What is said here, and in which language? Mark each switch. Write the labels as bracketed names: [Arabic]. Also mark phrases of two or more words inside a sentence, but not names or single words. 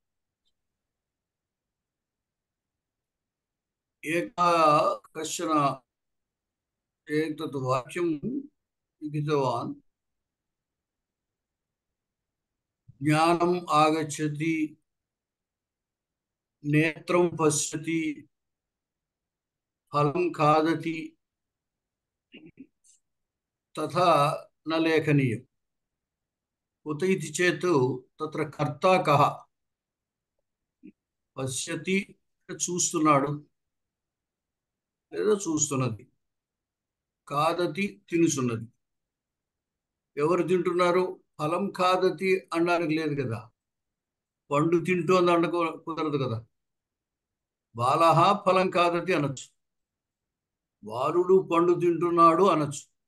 [Sanskrit] कश्चन एतत् वाक्यं लिखितवान्, ज्ञानम् आगच्छति, नेत्रं पश्यति, फलं खादति, तथा न लेखनीयम्. कुत इति चेत् तत्र कर्ता कः? [Telugu] पश्यति చూస్తున్నాడు లేదా చూస్తున్నది, కాదతి తినుచున్నది. ఎవరు తింటున్నారు? [Sanskrit] ఫలం ఖాదతి [Telugu] అనడానికి లేదు కదా, పండు తింటోంది అనకు కుదరదు కదా. [Sanskrit] బాలహ ఫలం ఖాదతి [Telugu] అనొచ్చు, బాలుడు పండు తింటున్నాడు అనొచ్చు.